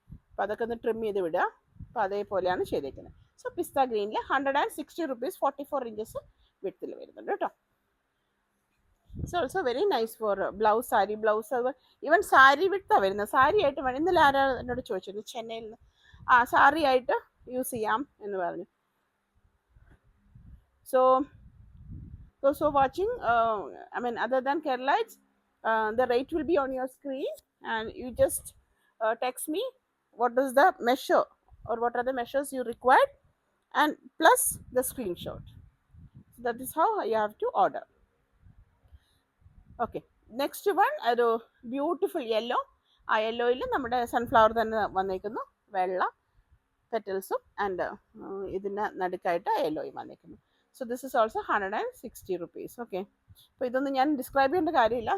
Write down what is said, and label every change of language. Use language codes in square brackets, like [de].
[ml] അപ്പോൾ അതൊക്കെ ഒന്ന് ട്രിം ചെയ്ത് വിടുക. അപ്പോൾ അതേപോലെയാണ് ചെയ്തേക്കുന്നത്. സോ പിസ്ത ഗ്രീനിൽ 160 റുപ്പീസ് 44 ഇഞ്ചസ് വിഡ്ത്തിൽ വരുന്നുണ്ട് കേട്ടോ. [en] It's also very nice for blouse, sari blouse. [ml] അതുപോലെ ഈവൻ സാരി വിഡ്ത്താണ് വരുന്നത്. സാരി ആയിട്ട് വേണം. ഇന്നലെ ആരാ എന്നോട് ചോദിച്ചിരുന്നു ചെന്നൈയിൽ നിന്ന്, സാരി ആയിട്ട് യൂസ് ചെയ്യാം എന്ന് പറഞ്ഞു. [en] So watching I mean other than Kerala, the rate will be on your screen and you just text me what is the measure or what are the measures you required and plus the screenshot. So that is how you have to order. Okay, next one [ml] ഒരു beautiful yellow. ആ യെല്ലോയിൽ നമ്മുടെ sunflower തന്നെ വന്നേക്കുന്നു. വെള്ള പെറ്റൽസും and ഇതിന് നടുക്കായിട്ട് യെല്ലോയും വന്നേക്കുന്നു. [en] So this is also 160 rupees. [ml] Okay, അപ്പോൾ ഇതൊന്നും ഞാൻ ഡിസ്ക്രൈബ് ചെയ്യേണ്ട കാര്യമില്ല.